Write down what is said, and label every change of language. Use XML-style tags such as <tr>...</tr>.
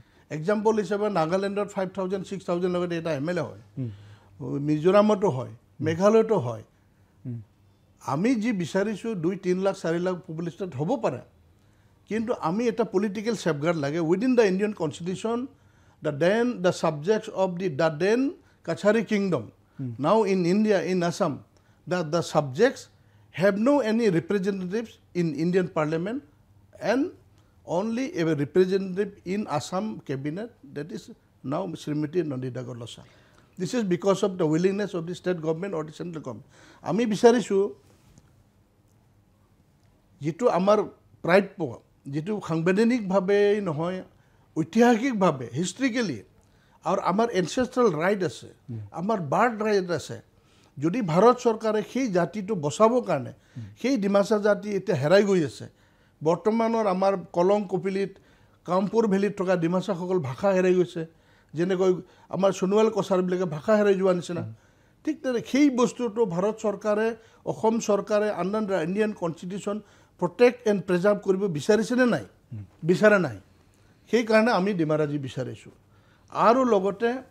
<as>Example হিচাপে নাগালেণ্ডত 5,000 6,000 লগতে এটা MLA হয়, মিজোৰামতো হয়, মেঘালয়তো হয়। আমি যি বিচাৰিছোঁ 2-3 লাখ 4 লাখ পপুলেশ্যন হ'ব পাৰে, কিন্তু আমি এটা পলিটিকেল চেফগাৰ্ড লাগে</as> <en>Within the Indian constitution, the subjects of the then Kachari kingdom, now in India, in Assam, that the subjects have no any representatives in Indian Parliament and only a representative in Assam cabinet, that is now Srimati Nandita Golasa. This is because of the willingness of the state government or the central government.</en> <as>আমি বিচাৰিছোঁ যেটো আমাৰ pride পোৱা যেটো সাংবিধানিকভাৱে নহয় ঐতিহাসিকভাৱে হিষ্ট্ৰিকেলি আৰু আমাৰ এনচেষ্ট্ৰেল ৰাইট আছে আমাৰ বাৰ্থ ৰাইট আছে যদি ভাৰত চৰকাৰে সেই জাতিটো বচাবৰ কাৰণে সেই ডিমাচা জাতি এতিয়া হেৰাই গৈ আছে বৰ্তমানৰ আমাৰ কলং কপিলিত কামপুৰ ভেলীত থকা ডিমাচাসকল ভাষা হেৰাই গৈছে যেনেকৈ আমাৰ সোণোৱাল কছাৰীবিলাকে ভাষা হেৰাই যোৱা নিচিনা ঠিক তেনে সেই বস্তুটো ভাৰত চৰকাৰে অসম চৰকাৰে</as> <en>under the Indian constitution protect and preserve</en> <as>কৰিব বিচাৰিছেনে নাই বিচাৰা নাই সেইকাৰণে আমি ডিমাৰাজি বিচাৰিছোঁ আৰু লগতে</as>